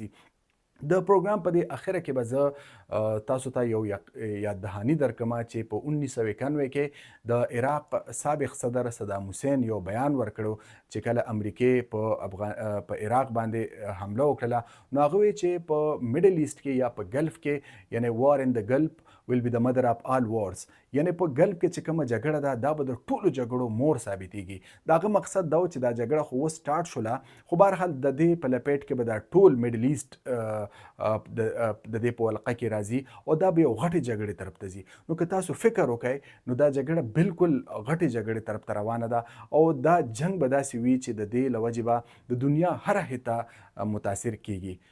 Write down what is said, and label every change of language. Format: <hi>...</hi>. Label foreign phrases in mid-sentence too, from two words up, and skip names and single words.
<ps>د پروګرام په دې اخره کې به زه تاسو ته یو یاد دهاني درکړم چې په 1991 کې د عراق سابق صدر صدام حسین یو بیان ورکړو چې کله امریکې په عراق باندې حمله وکړله، نو هغه وایي چې په</ps> <en>Middle East</en> <ps>کې یا په ګلف کې یعنی</ps> <en>war in the Gulf will be the mother of all wars,</en> <ps>یعنی په ګلف کې چې کومه جګړه ده دا به د ټولو جګړو مور ثابتېږي. د هغه مقصد دا و چې دا جګړه خو اوس سټارټ شوله، خو بهرحال د دې په لپیټ کې به دا ټول</ps> <en>Middle East</en> <ps>د دې په ولقه کې راځي او دا به یو غټې جګړې طرف ته ځي. نو که تاسو فکر وکړئ نو دا جګړه بالکل غټې جګړې طرف ته روانه ده او دا جنګ به داسې وي چې د دې له وجې به د دنیا هره حته متاثر کیږي.</ps>